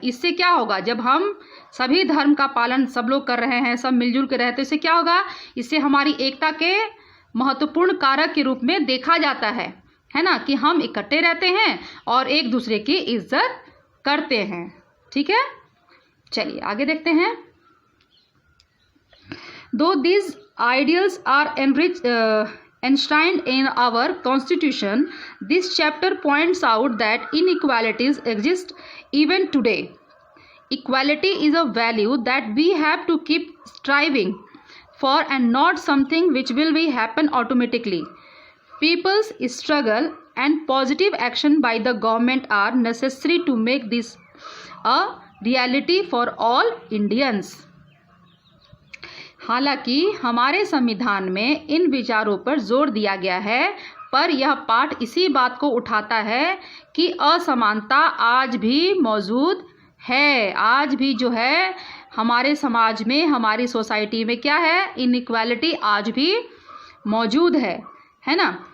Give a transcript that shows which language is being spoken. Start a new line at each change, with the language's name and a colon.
Hindi: इससे क्या होगा, जब हम सभी धर्म का पालन सब लोग कर रहे हैं, सब मिलजुल के रहते हैं, इससे क्या होगा, इससे हमारी एकता के महत्वपूर्ण कारक के रूप में देखा जाता है ना, कि हम इकट्ठे रहते हैं और एक दूसरे की इज्जत करते हैं। ठीक है, चलिए आगे देखते हैं।
English: Though these ideals are enshrined in our constitution, this chapter points out that inequalities exist even today. Equality is a value that we have to keep striving for and not something which will be happen automatically. People's struggle and positive action by the government are necessary to make this a reality for all Indians.
Hindi: हालांकि हमारे संविधान में इन विचारों पर जोर दिया गया है, पर यह पाठ इसी बात को उठाता है कि असमानता आज भी मौजूद है। आज भी जो है हमारे समाज में, हमारी सोसाइटी में क्या है, इनइक्वालिटी आज भी मौजूद है ना।